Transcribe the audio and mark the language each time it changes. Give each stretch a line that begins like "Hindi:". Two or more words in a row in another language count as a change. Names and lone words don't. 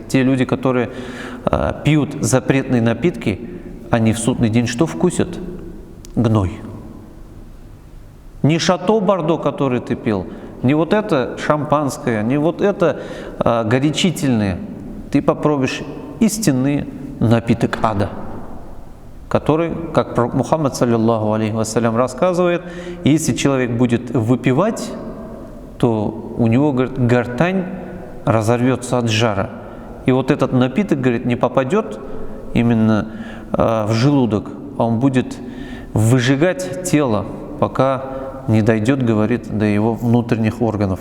Russian: Те люди, которые пьют запретные напитки, они в судный день что вкусят? Гной. Не шато Бордо, который ты пил, не вот это шампанское, не вот это горячительное. Ты попробуешь истинный напиток ада, который, как Мухаммад
Arabic: صلى الله عليه وسلم
Russian: рассказывает, если человек будет выпивать, то у него, говорит, гортань разорвется от жара. И вот этот напиток, говорит, не попадет именно в желудок, а он будет выжигать тело, пока не дойдет, говорит, до его внутренних органов.